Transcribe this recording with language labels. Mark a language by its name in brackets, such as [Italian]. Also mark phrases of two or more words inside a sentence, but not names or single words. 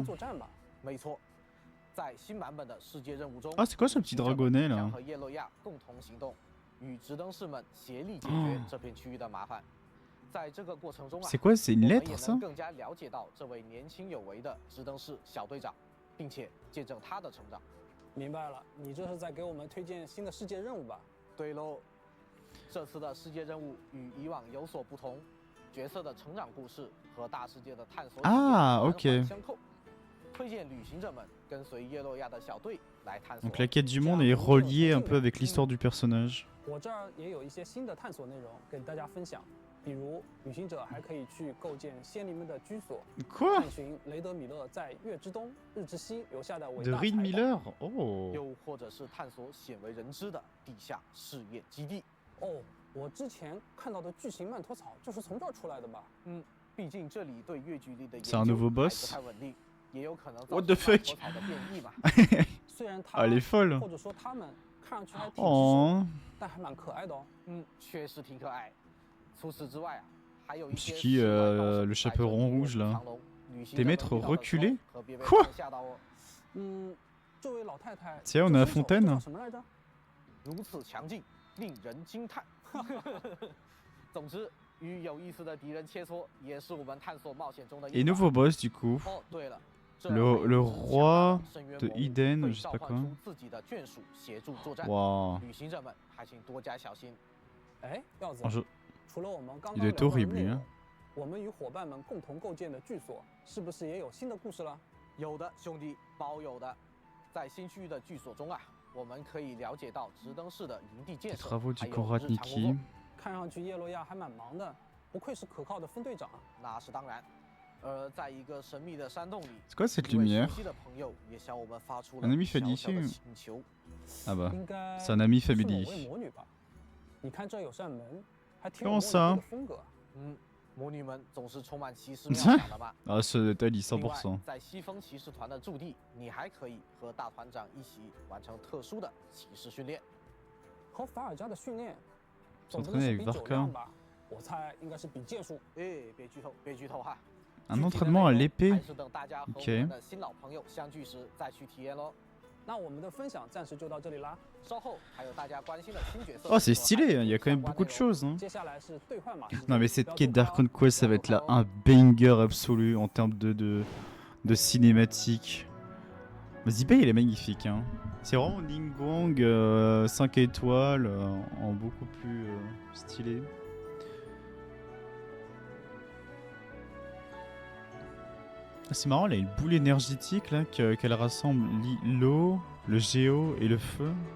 [Chinese] 作战吧？没错，在新版本的世界任务中， [French] Ah, c'est quoi ce petit dragonnet là？ [Chinese] 将和叶洛亚共同行动，与直登士们协力解决这片区域的麻烦。在这个过程中啊， [French] C'est quoi? C'est une [Chinese] 我们 [French] lettre [Chinese] 也 [French] ça？ [Chinese] 能更加了解到这位年轻有为的直登士小队长，并且见证他的成长。明白了，你这是在给我们推荐新的世界任务吧？对喽，这次的世界任务与以往有所不同，角色的成长故事和大世界的探索体验环环相扣。推荐旅行者们跟随叶洛亚的小队来探索。 [French] Donc la quête du monde est reliée un peu avec l'histoire du personnage。 [Chinese] 我这儿也有一些新的探索内容跟大家分享。比如，旅行者还可以去构建仙灵们的居所，探寻雷德米勒在月之东、日之西留下的伟大财宝。哦，又或者是探索鲜为人知的地下试验基地。哦，我之前看到的巨型曼陀草就是从这儿出来的吧？毕竟这里对月距离的研究还不太稳定，也有可能造成曼陀草的变异嘛。虽然它或者说它们看上去还挺棘手，但还蛮可爱的哦。确实挺可爱。 除此之外啊，还有一些 [French] qui le chaperon rouge là? Des maîtres reculés? Quoi? [Chinese] 这位老太太 [French] Tiens, on a la fontaine. [Chinese] 什么来着？如此强劲，令人惊叹。总之，与有意思的敌人切磋，也是我们探索冒险中的。 [French] Et nouveau boss du coup. [Chinese] 哦，对了。 [French] Le roi de Eden, je sais pas quoi. [Chinese] 自己的眷属协助作战。哇！旅行者们还请多加小心。哎，耀子。除了我们刚刚聊的内容，我们与伙伴们共同构建的居所，是不是也有新的故事了？有的，兄弟，包有的。在新区域的居所中啊，我们可以了解到直登式的营地建设，还有日常工作。看上去叶洛亚还蛮忙的，不愧是可靠的分队长。那是当然。而在一个神秘的山洞里， [French] C'est quoi cette [Chinese] 一位 [French] lumière? [Chinese] 熟悉的朋友也向我们发出 [French] Un [Chinese] 了 [French] ami [Chinese] 小小的 [French] famille. [Chinese] 请求。 [French] Ah bah, [Chinese] 应该 [French] c'est un ami [Chinese] 是某 [English] family. [Chinese] 位魔女吧？你看这有扇门，还挺 [French] Comment [Chinese] 有 [French] ça? [Chinese] 魔女的风格。魔女们总是充满奇思妙想的吧？ [French] Ah, ce détail, [Chinese] 另外， [French] 100%. [Chinese] 在西风骑士团的驻地，你还可以和大团长一起完成特殊的骑士训练。和法尔加的训练， [French] S'entraîner [Chinese] 总不能是 [French] avec [Chinese] 比酒 [French] Varka. [Chinese] 量吧？我猜应该是比剑术。哎，别剧透，别剧透哈。 [French] Un entraînement à l'épée. [Chinese] 还是等大家和我 [French] Ok. [Chinese] 们的新老朋友相聚时再去体验喽。那我们的分享暂时就到这里啦。稍后还有大家关心的新角色。 [French] Oh, c'est stylé, il y a quand même beaucoup de choses. Hein. [Chinese] 接下来是兑换码时间。 [French] Non, mais cette quête d'Archon Quest, ça va être là un banger absolu en termes de cinématique. Zibei, il est magnifique. Hein. C'est vraiment Ningguang 5 étoiles en beaucoup plus stylé. Ah, c'est marrant, elle a une boule énergétique là qu'elle rassemble l'eau, le géo et le feu.